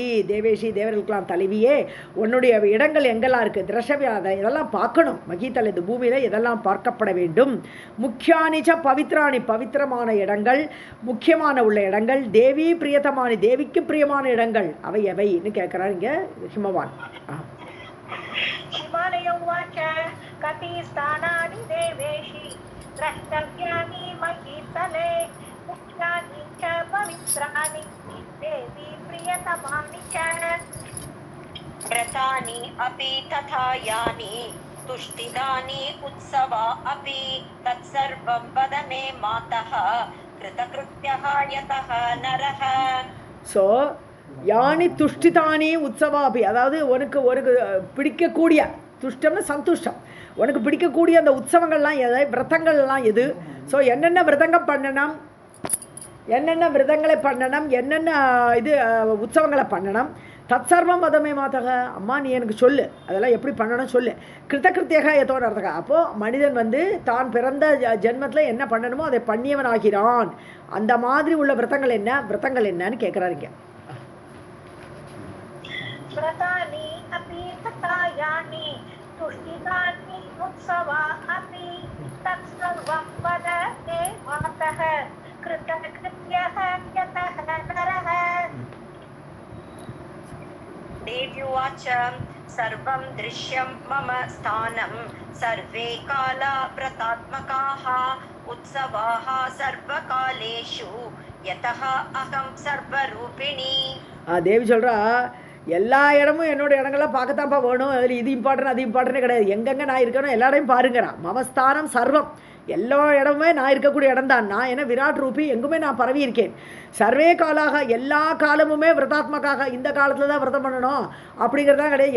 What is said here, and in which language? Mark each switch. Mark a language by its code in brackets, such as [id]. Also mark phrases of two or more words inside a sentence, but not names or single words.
[ta] தேவேஷி தேவர்களுக்கெல்லாம் தலைவியே உன்னுடைய இடங்கள் எங்கெல்லாம் இருக்குது? திரஷவியாத இதெல்லாம் பார்க்கணும். மகீதல் இந்த பூமியில் இதெல்லாம் பார்க்கப்பட வேண்டும். [sa] मुख्यानि च पवित्राणि. [ta] பவித்திரமான இடங்கள், முக்கியமான உள்ள இடங்கள். [sa] देवी प्रियतमानि. [ta] தேவிக்கு பிரியமான இடங்கள் அவை எவைன்னு கேட்குறாரு இங்கே ஹிமவான். [sa] हिमालय उवाच कति स्थानानि देवेशि द्रष्टव्यानि महीतले मुख्यानि च पवित्राणि देवी प्रियतमानि च. व्रतानि अपि तथा यानि तुष्टिदानि उत्सवा अपि तत्सर्वं वद मे मातः कृतकृत्यः यतः नरः. ஸோ यानि तुष्टिदानि उत्सवापि. [ta] அதாவது உனக்கு உனக்கு பிடிக்கக்கூடிய துஷ்டம்னு சந்துஷ்டம். உனக்கு பிடிக்கக்கூடிய அந்த உற்சவங்கள்லாம் எது? விரதங்கள்லாம் எது? ஸோ என்னென்ன விரதங்கள் பண்ணணும், என்னென்ன விரதங்களை பண்ணணும், என்னென்ன இது உற்சவங்களை பண்ணணும். [sa] तत्सर्वं वद मे मातः. [ta] அம்மா நீ எனக்கு சொல்லு, அதெல்லாம் எப்படி பண்ணணும் சொல்லு. [sa] कृतकृत्यः यतः अर्थकः. [ta] அப்போது மனிதன் வந்து தான் பிறந்த ஜென்மத்தில் என்ன பண்ணணுமோ அதை பண்ணியவன் ஆகிறான். அந்த மாதிரி உள்ள விரதங்கள் என்ன, விரதங்கள் என்னன்னு கேட்குறாருங்க. [sa] व्रतानि अपि तथा यानि तुष्टिदानि उत्सवा अपि तत्सर्वं वद मे मातः कृतकृत्यः यतः नरः. देव्युवाच सर्वं दृश्यं मम स्थानं सर्वे काला व्रतात्मकाः उत्सवाः सर्वकालेषु यतः अहं सर्वरूपिणी. [ta] தேவி சொல்கிறா, எல்லா இடமும் என்னோட இடங்கள்லாம் பார்க்கத்தான்ப்பா வேணும், அதில் இது இம்பார்ட்டன் அது இம்பார்ட்டனே கிடையாது, எங்கெங்கே நான் இருக்கணும் எல்லா இடையும் பாருங்கிறான். [sa] ममस्थानं सर्वम्, [ta] எல்லா இடமுமே நான் இருக்கக்கூடிய இடம் தான். நான் என்ன விராட் ரூபி, எங்குமே நான் பரவி இருக்கேன். [sa] सर्वे कालाः, [ta] எல்லா காலமுமே விரதாத்மக்காக, இந்த காலத்தில் தான் விரதம் பண்ணணும் அப்படிங்கிறதான் கிடையாது.